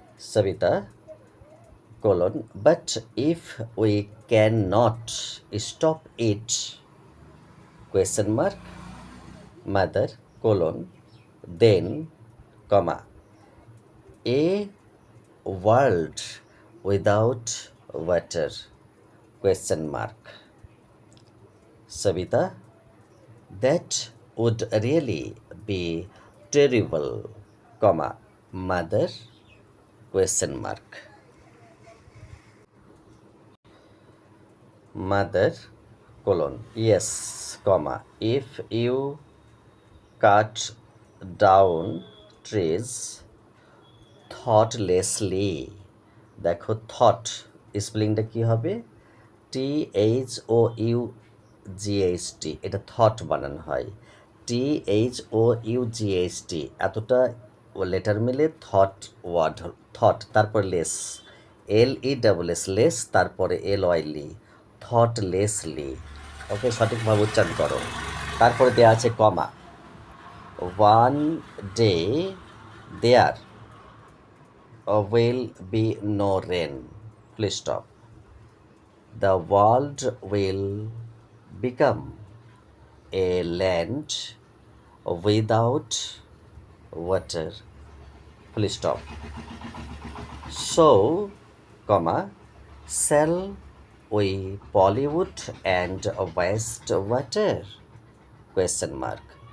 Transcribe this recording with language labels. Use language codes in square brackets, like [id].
[en] Savita, colon, but if we cannot stop it, question mark, mother, colon, then, comma, a world without water, question mark. Savita, that would really be terrible, comma, mother, question mark. Mother, colon, yes, comma, if you cut down trees [bn] থটলেসলি, দেখো thought স্পেলিংটা কী হবে, THOUGHT, এটা thought বানানো হয়, THOUGHT, এতটা letter মিলে thought word, thought তারপর less, LESS less, তারপরে LOYLE, থটলেসলি। ওকে, সঠিকভাবে উচ্চারণ করো। তারপরে দেওয়া আছে কমা, [en] One day there will be no rain, please stop. The world will become a land without water, please stop. So, comma, shall we pollute and waste water, question mark.